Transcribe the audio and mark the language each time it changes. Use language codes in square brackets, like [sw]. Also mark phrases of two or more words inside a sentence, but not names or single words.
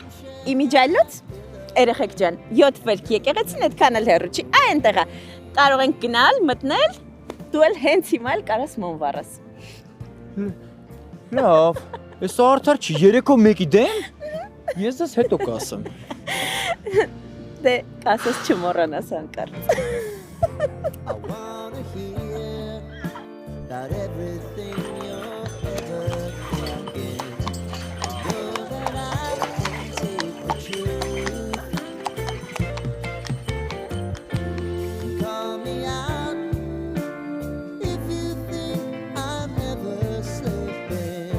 [hy] Իմիջայլոց։ Երեխեք ջան, 7 վերք եկեղեցին այդքան էլ հեռու չի։ Այնտեղ է։ Կարող ենք գնալ, մտնել, դու էլ հենց հիմա էլ կարաս մոնվառես։ Լավ, այս արդար չի, երեկո մեկի դեմ։ Ես դες հետո կասեմ։ Դե կասես չմոռանաս հանկարծ։ [en] I wanna hear about everything you're ever thinking. Know that I can take the truth. Call me out if you think I'm never slipping.